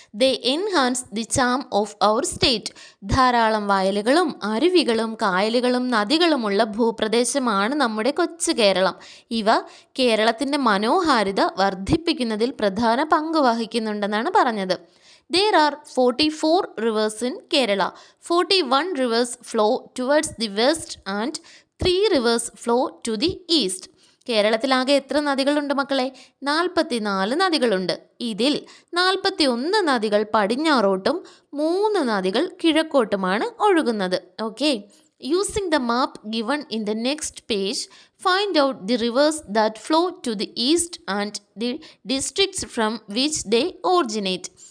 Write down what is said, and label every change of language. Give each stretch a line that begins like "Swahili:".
English: They enhance the charm of our state.
Malayalam: ധാരാളം വയലുകളും അരുവികളും കായലുകളും നദികളുമുള്ള ഭൂപ്രദേശമാണ് നമ്മുടെ കൊച്ചു കേരളം. ഇവ കേരളത്തിൻ്റെ മനോഹാരിത വർദ്ധിപ്പിക്കുന്നതിൽ പ്രധാന പങ്ക് വഹിക്കുന്നുണ്ടെന്നാണ് പറഞ്ഞത്.
English: There are 44 rivers in Kerala. 41 rivers flow towards the west and 3 rivers flow to the east.
Malayalam: കേരളത്തിലാകെ എത്ര നദികളുണ്ട് മക്കളെ? 44 നദികളുണ്ട്. ഇതിൽ 41 നദികൾ പടിഞ്ഞാറോട്ടും 3 നദികൾ കിഴക്കോട്ടുമാണ് ഒഴുകുന്നത്.
English: Okay, using the map given in the next page, find out the rivers that flow to the east and the districts from which they originate.